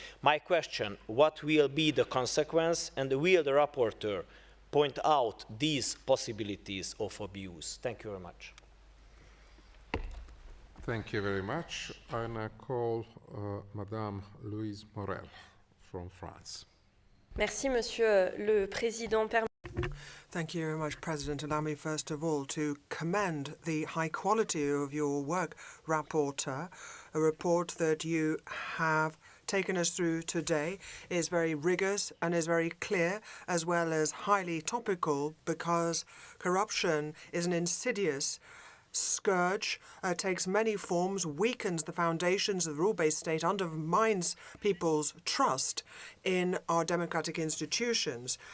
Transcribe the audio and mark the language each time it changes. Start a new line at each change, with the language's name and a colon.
English: My question, what will be the consequence, and will the rapporteur point out these possibilities of abuse? Thank you very much. Thank you very much. I now call Madame Louise Morel from France.
French: Merci, Monsieur le Président.
English: Thank you very much, President. Allow me first of all to commend the high quality of your work, Rapporteur. A report that you have taken us through today is very rigorous and is very clear, as well as highly topical, because corruption is an insidious scourge, takes many forms, weakens the foundations of the rule-based state, undermines people's trust in our democratic institutions.